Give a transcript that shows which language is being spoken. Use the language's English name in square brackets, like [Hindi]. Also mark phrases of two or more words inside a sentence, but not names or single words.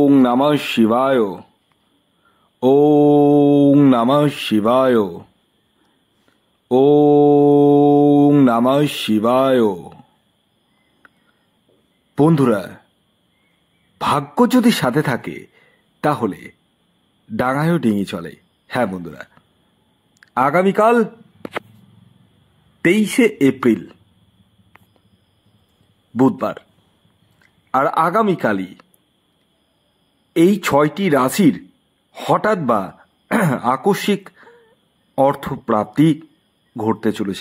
[Sanskrit] नमः शिवाय। ओम नमः शिवाय। ओम नमः शिवाय। [Bangla] বন্ধুরা, ভাগ্য যদি সাথে থাকে তাহলে ডাঙায়ও ডিঙি চলে। হ্যাঁ বন্ধুরা, আগামীকাল 23শে এপ্রিল বুধবার, আর আগামীকালই এই 6টি রাশির হঠাৎ বা আকস্মিক অর্থপ্রাপ্তি ঘটতে চলেছে।